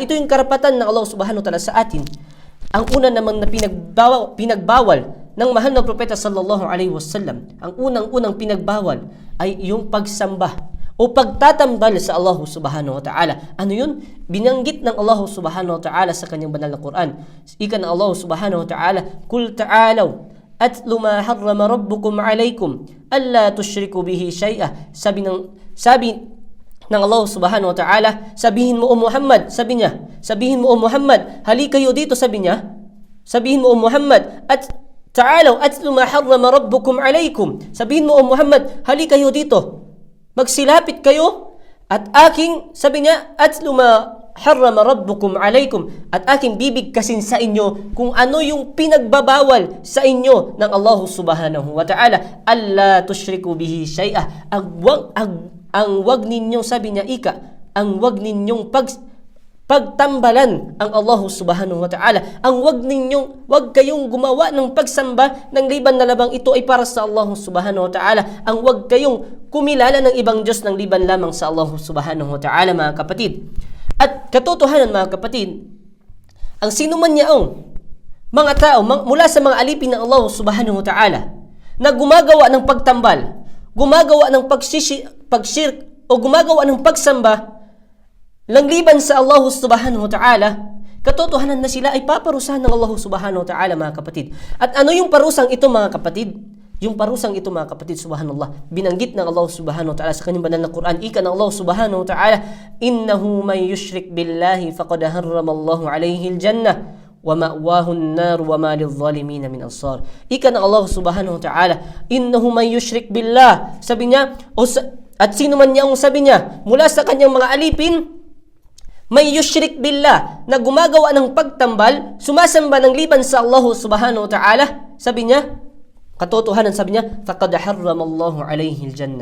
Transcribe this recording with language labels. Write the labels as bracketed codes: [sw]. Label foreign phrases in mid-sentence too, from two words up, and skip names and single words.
[tl] Ito yung karapatan ng [ar] الله سبحانه وتعالى [tl] sa atin. Ang una naman na pinagbawal ng mahal na propeta [ar] صلى الله عليه وسلم, [tl] ang unang-unang pinagbawal ay yung pagsamba o pagtatambal sa [ar] الله سبحانه وتعالى. [tl] Ano yun? Binanggit ng [ar] الله سبحانه وتعالى [tl] sa kanyang banal na Quran. Ika ng [ar] الله سبحانه وتعالى قل تعالوا أتل ما حرم ربكم عليكم ألا تشركوا به شيئا. [tl] Sabi ng [ar] الله سبحانه وتعالى, [tl] sabihin mo o Muhammad, sabihin mo o Muhammad, hali kayo dito, sabihin mo o Muhammad, at [ar] تعالوا أتل ما حرم ربكم عليكم. [tl] Sabihin mo o Muhammad, hali kayo dito, magsilapit kayo, at aking, sabi niya, [ar] أتل ما حرم ربكم عليكم, [tl] at aking bibigkasin sa inyo kung ano yung pinagbabawal sa inyo ng [ar] الله سبحانه وتعالى. ألا تشركوا به شيئا. [tl] Ang wag ninyong, sabi niya, ang wag ninyong pagtambalan ang [ar] الله سبحانه وتعالى. [tl] Ang wag kayong gumawa ng pagsamba ng liban na labang ito ay para sa [ar] الله سبحانه وتعالى. [tl] Ang wag kayong kumilala ng ibang Diyos ng liban lamang sa [ar] الله سبحانه وتعالى, [tl] mga kapatid. At katotohanan, mga kapatid, ang sinuman niyaong mga tao mula sa mga alipin ng [ar] الله سبحانه وتعالى [tl] na gumagawa ng pagtambal, gumagawa ng pagshirk o gumagawa ng pagsamba langliban sa [ar] الله سبحانه وتعالى, [tl] katotohanan na sila ay paparusahan ng [ar] الله سبحانه وتعالى, [tl] mga kapatid. At ano yung parusang ito, mga kapatid? Yung parusang ito, mga kapatid, subhanallah, binanggit ng [ar] الله سبحانه وتعالى [tl] sa kanyang banal na Quran. Ika ng [ar] الله سبحانه وتعالى إنه من يشرك بالله فقد حرم الله عليه الجنة ومأواه النار وما للظالمين من أنصار. [tl] Ika ng [ar] الله سبحانه وتعالى إنه من يشرك بالله, [tl] sabi niya, at sino man niya ang sabi niya mula sa kanyang mga alipin, may [ar] يشرك بالله, [tl] na gumagawa ng pagtambal, sumasamba ng liban sa [ar] الله سبحانه وتعالى, [tl] sabi niya, katotohanan, sabi niya, [ar] فقد حرم الله عليه الجنة.